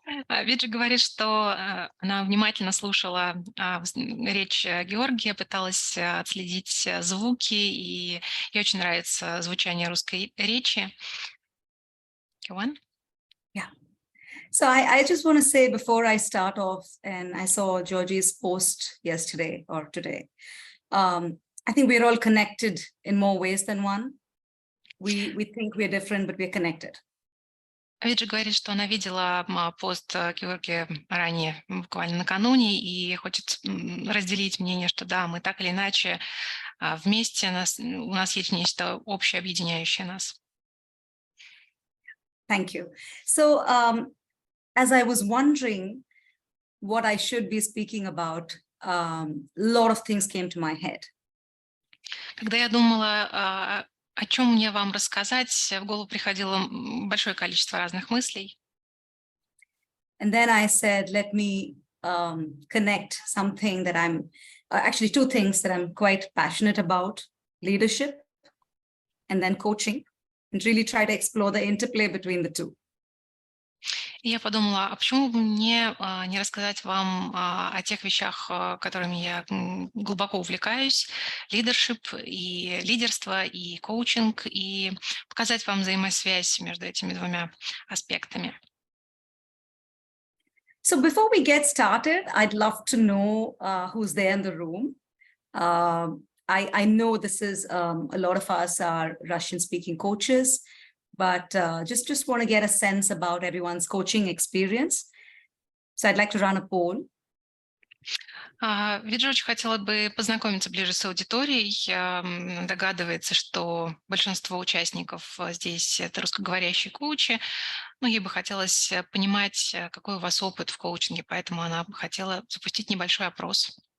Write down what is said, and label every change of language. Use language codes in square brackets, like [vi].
[ru] Виджи говорит, что она внимательно слушала речь Георгия, пыталась отследить звуки, и ей очень нравится звучание русской речи. [en] Go on. Yeah. So I just want to say before I start off, and I saw Georgie's post yesterday or today, I think we're all connected in more ways than one. We think we're different, but we're connected. [ru] Виджи говорит, что она видела пост Георгия ранее, буквально накануне, и хочет разделить мнение, что да, мы так или иначе вместе, у нас есть нечто общее, объединяющее нас. [en] Thank you. So as I was wondering what I should be speaking about, a lot of things came to my head. [ru] Когда я думала, о чем мне вам рассказать, в голову приходило большое количество разных мыслей. [en] And then I said, let me connect something that I'm, actually two things that I'm quite passionate about, leadership and then coaching, and really try to explore the interplay between the two. [ru] И я подумала, а почему бы мне не рассказать вам о тех вещах, которыми я глубоко увлекаюсь, лидершип и лидерство, и коучинг, и показать вам взаимосвязь между этими двумя аспектами. [en] So before we get started, I'd love to know who's there in the room. I know this is a lot of us are Russian-speaking coaches, but just want to get a sense about everyone's coaching experience. So I'd like to run a poll. [ru] Виджи очень хотела бы познакомиться ближе с аудиторией. Догадывается, что большинство участников здесь это русскоговорящие коучи. Но ей бы хотелось понимать, какой у вас опыт в коучинге, поэтому она бы хотела запустить небольшой опрос.